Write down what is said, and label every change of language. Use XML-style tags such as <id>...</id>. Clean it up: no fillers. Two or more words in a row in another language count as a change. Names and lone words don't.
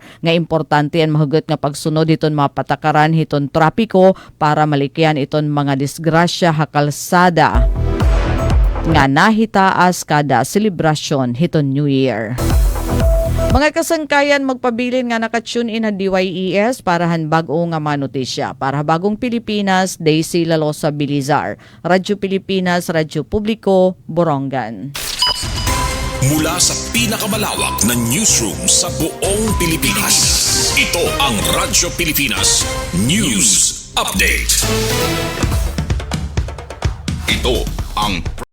<war>nga importante ang mahugot nga pagsunod iton mga patakaran hiton trapiko para malikyan iton mga disgrasya hakalsada nga nahitaas kada selebrasyon hiton</war> <en>New Year.</en> <war>Mga kasangkayan magpabilin nga nakatune in ang DYES para han bag-o nga manotisya. Para bagong Pilipinas, Daisy Lalosa Bilizar. Radyo Pilipinas, Radyo Publiko, Borongan.</war> <tl>Mula sa pinakamalawak na newsroom sa buong Pilipinas. Ito ang Radyo Pilipinas News Update. Ito ang</tl>